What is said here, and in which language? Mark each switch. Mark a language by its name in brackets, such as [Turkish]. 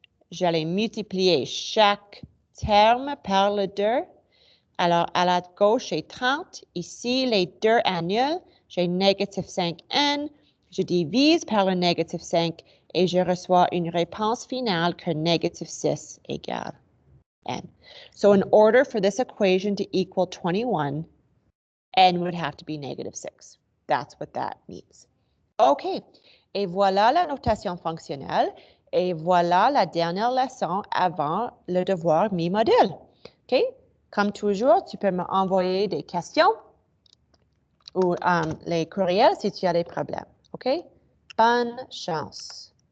[French] J'allais multiplier chaque terme par le 2. Alors, à la gauche, j'ai 30. Ici, les 2 annulent. J'ai négative 5n. Je divise par le négative 5 et je reçois une réponse finale que négative 6 égale n. [English] So in order for this equation to equal 21, n would have to be negative 6. That's what that means. OK. [French] Et voilà la notation fonctionnelle. Et voilà la dernière leçon avant le devoir mi-module. OK? Comme toujours, tu peux m'envoyer des questions ou les courriels si tu as des problèmes. OK? Bonne chance.